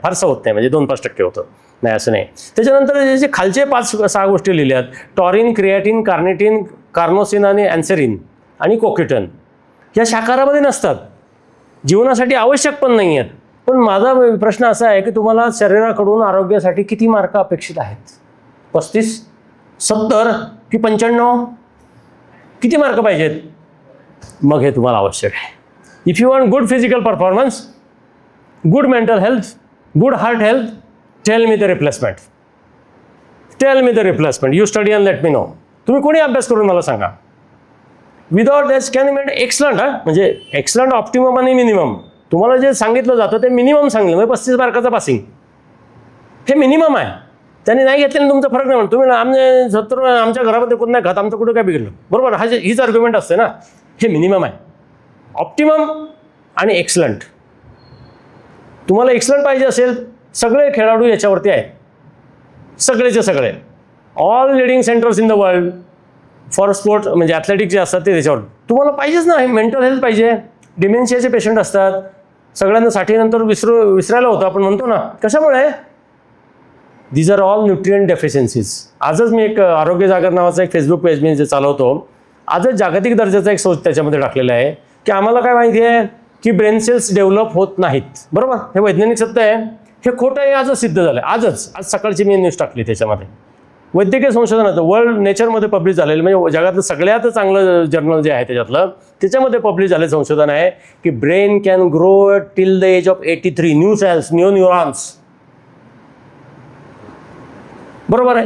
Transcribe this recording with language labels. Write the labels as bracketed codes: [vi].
[mr] फारसं होत नाही म्हणजे 2-5% होतं नाही असं नाही. त्याच्यानंतर जे खालचे 5-6 गोष्टी लिहिल्यात टॉरिन, क्रिएटिन, कार्निटिन, कार्नोसिन आणि ॲन्सेरिन आणि कोकिटन या शाकाहारामध्ये नसतात. जीवनासाठी आवश्यक पण नाही आहेत. पण माझा प्रश्न असा आहे की तुम्हाला शरीराकडून आरोग्यासाठी किती मार्क अपेक्षित आहेत. 35, 70 की 95. किती मार्क पाहिजेत? मग हे तुम्हाला आवश्यक आहे. [en] If you want good physical performance, good mental health, good heart health, tell me the replacement. Tell me the replacement. You study and let me know. [mr] तुम्ही कोणी अभ्यास करून मला सांगा. [en] Without that can you meant excellent. [mr] म्हणजे excellent, optimum आणि minimum. तुम्हाला जे सांगितलं जातं ते मिनिमम सांगितलं, म्हणजे 35 मार्काचा पासिंग हे मिनिमम आहे. त्यांनी नाही घेतल्याने तुमचा फरक नाही म्हणतो. तुम्ही आमच्या घरामध्ये कोण नाही खात, आमचं कुठं काय बिघडलं, बरोबर? हीच आर्ग्युमेंट असते ना. हे मिनिमम आहे. ऑप्टिमम आणि एक्सलंट. तुम्हाला एक्सलंट पाहिजे असेल, सगळे खेळाडू याच्यावरती आहेत, सगळेचे सगळे. [en] all leading centres in the world for sports [mr] म्हणजे ॲथलेटिक जे असतात ते त्याच्यावर. तुम्हाला पाहिजेच ना. मेंटल हेल्थ पाहिजे. डिमेन्शियाचे पेशंट असतात, सगळ्यांना 60 नंतर विसरायला होतं आपण म्हणतो ना. कशामुळे? [en] These are all nutrient deficiencies. [mr] आजच मी एक आरोग्य जागर नावाचा एक फेसबुक पेज मी जे चालवतो, आजच जागतिक दर्जाचा एक शोध त्याच्यामध्ये टाकलेला आहे की आम्हाला काय माहिती आहे की ब्रेन सेल्स डेव्हलप होत नाहीत, बरोबर? हे वैज्ञानिक सत्य आहे. हे खोटं आहे, आजच सिद्ध झालं. आज सकाळची मी न्यूज टाकली त्याच्यामध्ये. वैद्यकीय संशोधनाचं वर्ल्ड नेचरमध्ये पब्लिश झालेलं, म्हणजे जगातलं सगळ्यात चांगलं जर्नल जे आहे त्याच्यामध्ये पब्लिश झालेलं संशोधन आहे की [en] brain can grow till the age of 83 new cells, new neurons, [mr] बरोबर आहे?